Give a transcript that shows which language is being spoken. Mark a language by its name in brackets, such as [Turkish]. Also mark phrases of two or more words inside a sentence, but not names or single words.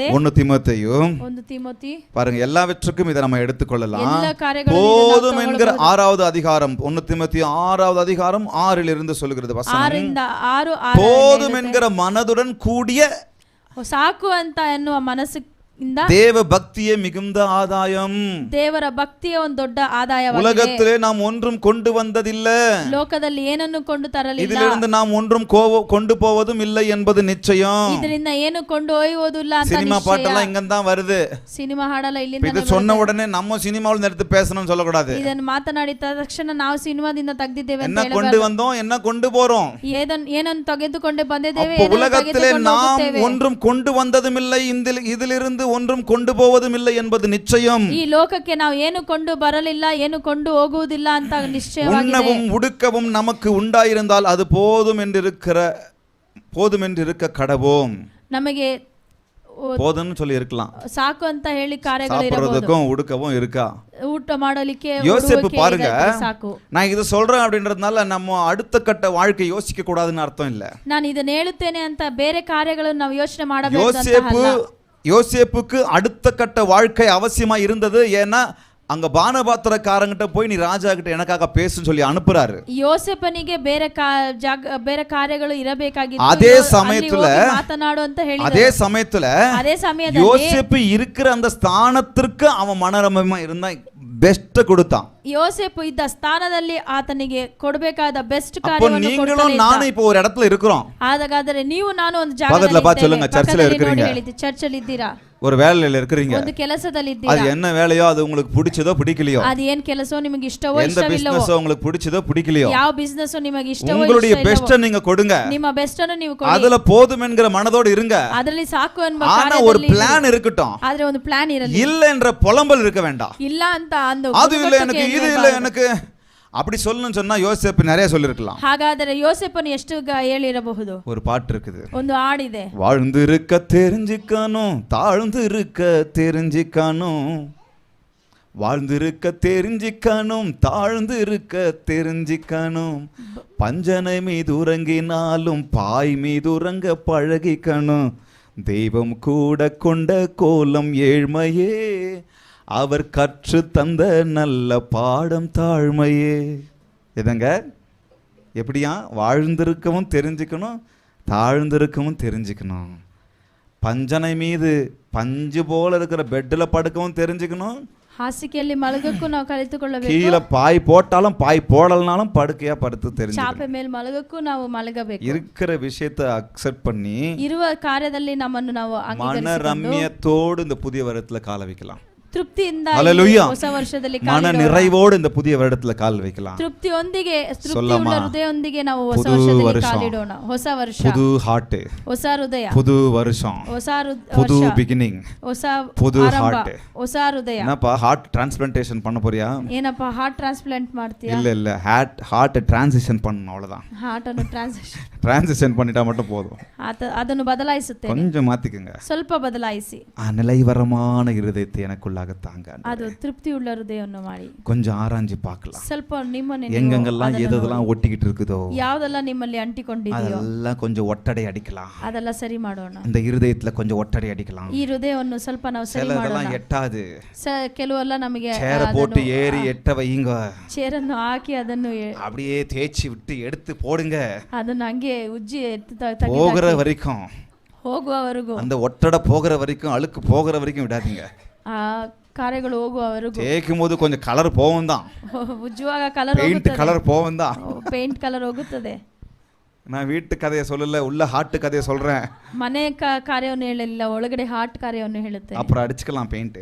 [Tamil] 1 தீமோத்தேயு [Kannada] 1 ತಿಮೋತಿ [Tamil] பாருங்க எல்லாவற்றுக்கும் இதை நம்ம எடுத்துக்கொள்ளலாம். எல்லா காரியங்களும் போதும் என்கிற 6வது அதிகாரம் 1 தீமோத்தேயு 6வது அதிகாரம் 6 இருந்து சொல்லுகிறது வசனம். [Kannada] 6 ರಿಂದ 6 [Tamil] போதும் என்கிற மனதுடன் கூடிய [Kannada] ಸಾಕು ಅಂತ ಎನ್ನುವ ಮನಸ್ಸಿಂದ [Tamil] தேவ பக்தியே மிகுந்த ஆதாயம். [Kannada] ದೇವರ ಭಕ್ತಿಯ ಒಂದು ದೊಡ್ಡ ಆದಾಯವಾಗಿದೆ. [Tamil] உலகத்திலே நாம் ஒன்றும் கொண்டு வந்ததில்லை. [Kannada] ಲೋಕದಲ್ಲಿ ಏನನ್ನು ಕೊಂಡು ತರಲಿಲ್ಲ. [Tamil] இதிலிருந்து நாம் ஒன்றும் கொண்டு போவதும் இல்லை என்பது நிச்சயம். [Kannada] ಇದರಿಂದ ಏನು ಕೊಂಡು ಒಯ್ಯುವುದಿಲ್ಲ ಅಂತ ನಿಶ್ಚಯ. [Tamil] சினிமா பாட்டெல்லாம் இங்க தான் வருது. [Kannada] ಸಿನಿಮಾ ಹಾಡಲ್ಲ ಇಲ್ಲಿಂದ. [Tamil] இது சொன்ன உடனே நம்ம சினிமாவுல எடுத்து பேசணும்னு சொல்ல கூடாது. [Kannada] ಇದನ್ನು ಮಾತನಾಡಿದ ತಕ್ಷಣ ನಾವು ಸಿನಿಮಾದಿಂದ ತೆಗೆದಿದ್ದೇವೆ ಅಂತ [Tamil] என்ன கொண்டு வந்தோம் என்ன கொண்டு போறோம். [Kannada] ಏನನ್ನು ತೆಗೆದುಕೊಂಡು ಬಂದಿದ್ದೇವೆ. [Tamil] அப்ப உலகத்திலே நாம் ஒன்றும் கொண்டு வந்ததும் இல்லை இதிலிருந்து ஒன்றும் கொண்டு போவதும் இல்லை என்பது நிச்சயம். [Kannada] ಈ ಲೋಕಕ್ಕೆ ನಾವು ಏನು ಕೊಂಡು ಬರಲಿಲ್ಲ ಏನು ಕೊಂಡು ಹೋಗುವುದಿಲ್ಲ ಅಂತ ನಿಶ್ಚಯವಾಗಿದೆ. [Tamil] உண்ணவும் உடுக்கவும் நமக்கு உண்டாயிருந்தால் அது போதும் என்று இருக்க கடவோம். [Kannada] ನಮಗೆ [Tamil] போதும்னு சொல்லி இருக்கலாம். [Kannada] ಸಾಕು ಅಂತ ಹೇಳಿ ಕಾರ್ಯಗಳು ಇರಬಹುದು. [Tamil] சாப்பிடுறதுக்கும் உடுக்கவும் இருக்கா. [Kannada] ಊಟ ಮಾಡಲಿಕ್ಕೆ [Tamil] யோசேப்பு பாருங்க. [Kannada] ಸಾಕು. [Tamil] நான் இது சொல்றேன் அப்படின்றதுனால நம்ம அடுத்த கட்ட வாழ்க்கை யோசிக்க கூடாதுன்னு அர்த்தம் இல்ல. [Kannada] ನಾನು ಇದನ್ನ ಹೇಳುತ್ತೇನೆ ಅಂತ ಬೇರೆ ಕಾರ್ಯಗಳನ್ನು ನಾವು ಯೋಚನೆ ಮಾಡಬೇಕು ಅಂತ ಅಲ್ಲ. [Tamil] யோசேப்புக்கு அடுத்த கட்ட வாழ்க்கை அவசியமா இருந்தது. ஏன்னா அங்க பானபாத்திரக்காரங்கிட்ட போய் நீ ராஜா கிட்ட எனக்காக பேசுன்னு சொல்லி அனுப்புறாரு. [Kannada] ಯೋಸೇಫನಿಗೆ ಬೇರೆ ಕಾರ್ಯಗಳು ಇರಬೇಕಾಗಿತ್ತು. [Tamil] அதே சமயத்துல [Kannada] ಮಾತನಾಡು ಅಂತ ಹೇಳಿದ್ರು. [Tamil] அதே சமயத்துல யோசேப்பு இருக்கிற அந்த ஸ்தானத்திற்கு அவன் மனரமமா இருந்தா பெஸ்ட் கொடுத்தான். [Kannada] யோசேப்பு ಇದ್ದ ಸ್ಥಾನದಲ್ಲಿ ಆತನಿಗೆ ಕೊಡಬೇಕಾದ ಬೆಸ್ಟ್ [Tamil] அப்போ [Kannada] ಕಾರ್ಯವನ್ನು [Tamil] நீங்களும் நானும் இப்போ ஒரு இடத்துல இருக்கிறோம். [Kannada] ಹಾಗಾದರೆ ನೀವು ನಾನು ಒಂದು [Tamil] பக்கத்துல பார்த்து சொல்லுங்க [Kannada] ಜಾಗದಲ್ಲಿ [Tamil] சர்ச்சில் இருக்கிறீங்க. [Kannada] ಚರ್ಚಲ್ಲಿ ಇದ್ದೀರಾ. [Tamil] ஒரு வேலையில இருக்கிறீங்க. [Kannada] ಒಂದು ಕೆಲಸದಲ್ಲಿ ಇದ್ದೀರಾ. [Tamil] அது என்ன வேலையோ அது உங்களுக்கு பிடிச்சதோ பிடிக்கலையோ. [Kannada] அது ಏನ್ ಕೆಲಸವೋ ನಿಮಗೆ ಇಷ್ಟವೋ [Tamil] எந்த [Kannada] ಇಷ್ಟವಿಲ್ಲವೋ. [Tamil] பிசினஸோ உங்களுக்கு பிடிச்சதோ பிடிக்கலையோ. [Kannada] ಯಾವ ಬಿಸಿನೆಸ್ ನಿಮಗೆ ಇಷ್ಟವೋ [Tamil] உங்களுடைய பெஸ்ட் நீங்க கொடுங்க. [Kannada] ನಿಮ್ಮ ಬೆಸ್ಟ್ ಅನ್ನು ನೀವು ಕೊಡಿ. [Tamil] அதுல போதும் என்கிற மனதோடு இருங்க. [Kannada] ಅದರಲ್ಲಿ ಸಾಕು ಎನ್ನುವ [Tamil] ஆனா ஒரு பிளான் இருக்கட்டும். [Kannada] ಆದ್ರೆ ಒಂದು ಪ್ಲಾನ್ ಇರಲಿ. [Tamil] இல்ல என்ற புலம்பல் இருக்க வேண்டாம். [Kannada] ಇಲ್ಲ ಅಂತ ಅಂದು [Tamil] அது இல்ல எனக்கு இது இல்ல எனக்கு அப்படி சொல்லணும்னு சொன்னா யோசேப்பு நிறைய சொல்லிருக்கலாம். [Kannada] ಹಾಗಾದರೆ ಯೋಸೇಫನು ಎಷ್ಟು ಹೇಳಿರಬಹುದು. [Tamil] ஒரு பாட்டு இருக்குது. [Kannada] ಒಂದು ಹಾಡಿದೆ. [Tamil] வாழ்ந்து இருக்க தெரிஞ்சிக்கணும் தாழ்ந்து இருக்க தெரிஞ்சிக்கணும். வாழ்ந்து இருக்க தெரிஞ்சிக்கணும் தாழ்ந்து இருக்க தெரிஞ்சிக்கணும். பஞ்சனை மீது உறங்கினாலும் பாய் மீது உறங்க பழகிக்கணும். தெய்வம் கூட கொண்ட கோலம் ஏழ்மையே அவர் கற்று தந்த நல்ல பாடம் தாழ்மையே. எதங்க எப்படியா வாழ்ந்திருக்கவும் தெரிஞ்சுக்கணும் தாழ்ந்திருக்கவும் தெரிஞ்சுக்கணும். பஞ்சனை மீது பஞ்சு போல இருக்கிற பெட்டில் படுக்கவும் தெரிஞ்சுக்கணும். [Kannada] ಹಾಸಿಗೆಯಲ್ಲಿ ಮಲಗಕ್ಕೂ ನಾವು ಕಲಿತುಕೊಳ್ಳಬೇಕು. [Tamil] கீழே பாய் போட்டாலும் பாய் போடலனாலும் படுக்கையா படுத்து தெரிஞ்சுக்கணும். [Kannada] ಚಾಪೆ ಮೇಲೆ ಮಲಗಕ್ಕೂ ನಾವು ಮಲಗಬೇಕು. [Tamil] இருக்கிற விஷயத்தை அக்செப்ட் பண்ணி [Kannada] ಇರುವ ಕಾರ್ಯದಲ್ಲಿ ನಮ್ಮನ್ನು ನಾವು [Tamil] மன ரம்யத்தோடு இந்த புதிய வருடத்துல கால வைக்கலாம். [Kannada] ತೃಪ್ತಿಯಿಂದ ಹೊಸ ವರ್ಷದಲ್ಲಿ [Tamil] மன நிறைவோடு இந்த புதிய வருடத்துல கால் வைக்கலாம். [Kannada] ತೃಪ್ತಿಯೊಂದಿಗೆ ತೃಪ್ತಿಯುಳ್ಳ ಹೃದಯದೊಂದಿಗೆ ನಾವು ಹೊಸ ವರ್ಷದಲ್ಲಿ ಕಾಲಿಡೋಣ. ಹೊಸ ವರ್ಷ, [Tamil] புது ஹார்ட், [Kannada] ಹೊಸ ಹೃದಯ, [Tamil] புது வருஷம், [Kannada] ಹೊಸ [Tamil] புது பிகினிங், [Kannada] ಹೊಸ [Tamil] புது [Kannada] ಆರಂಭ, [Tamil] ஹார்ட். [Kannada] ಹೊಸ ಹೃದಯ. [Tamil] என்னப்பா [English] heart transplantation [Tamil] பண்ண போறியா? [Kannada] ಏನಪ್ಪ [English] heart transplant [Kannada] ಮಾಡ್ತೀಯಾ? [Tamil] இல்ல [English] heart transition [Tamil] பண்ணணும் அவ்வளவுதான். [Kannada] ಹಾರ್ಟ್ ಅನ್ನು [Tamil] டிரான்சிஷன் பண்ணிட்டா மட்டும் போதும். [Kannada] ಅದನ್ನು ಬದಲಾಯಿಸುತ್ತೇನೆ. [Tamil] கொஞ்சம் மாத்திக்கங்க. [Kannada] ಸ್ವಲ್ಪ ಬದಲಾಯಿಸಿ. [Tamil] நிலைவரமான இருதயத்தை எனக்குள்ள தாங்க. [Kannada] ಅದು ತೃಪ್ತಿಯುಳ್ಳ ಹೃದಯವನ್ನು ಮಾಡಿ [Tamil] கொஞ்சம் ஆராய்ஞ்சு பார்க்கலாம். [Kannada] ಸ್ವಲ್ಪ ನಿಮ್ಮನ್ನೇ [Tamil] எங்கெங்கெல்லாம் எதெல்லாம் ஒட்டிக்கிட்டு இருக்குதோ [Kannada] ಯಾವುದೆಲ್ಲ ನಿಮ್ಮಲ್ಲಿ ಅಂಟಿಕೊಂಡಿದೆಯೋ [Tamil] அதெல்லாம் கொஞ்சம் ஒட்டடை அடிக்கலாம். [Kannada] ಅದೆಲ್ಲ ಸರಿ ಮಾಡೋಣ. [Tamil] இந்த இருதயத்துல கொஞ்சம் ஒட்டடை அடிக்கலாம். [Kannada] ಈ ಹೃದಯವನ್ನು ಸ್ವಲ್ಪ ನಾವು ಸರಿ ಮಾಡೋಣ. [Tamil] சிலதெல்லாம் எட்டாது. [Kannada] ಕೆಲವೆಲ್ಲ ನಮಗೆ [Tamil] சேர போட்டு ஏறி எட்ட வைங்க. [Kannada] ಚೇರನ್ನು ಹಾಕಿ ಅದನ್ನು [Tamil] அப்படியே தேய்ச்சி விட்டு எடுத்து போடுங்க. [Kannada] ಅದನ್ನು ಹಂಗೆ ಉಜ್ಜಿ [Tamil] போகிற வரைக்கும், [Kannada] ಹೋಗುವವರೆಗೂ, [Tamil] அந்த ஒட்டடை போகிற வரைக்கும், அழுக்கு போகிற வரைக்கும் விடாதீங்க. [Kannada] ಆ ಕಾರ್ಯಗಳು ಹೋಗುವವರೆಗೂ. [Tamil] தேய்க்கும் போது கொஞ்சம் கலர் போகும் தான், [Kannada] ಉಜ್ಜುವಾಗ ಕಲರ್ [English] paint colour [Tamil] போகும் தான். [English] paint colour [Kannada] ಹೋಗುತ್ತದೆ. [Tamil] நான் வீட்டு கதையை சொல்லல, உள்ள ஹார்ட் கதையை சொல்றேன். [Kannada] ಮನೆ ಕಾರ್ಯವನ್ನು ಹೇಳಲಿಲ್ಲ, ಒಳಗಡೆ ಹಾರ್ಟ್ ಕಾರ್ಯವನ್ನು ಹೇಳುತ್ತೆ. [Tamil] அப்புறம் அடிச்சுக்கலாம் பெயிண்ட்,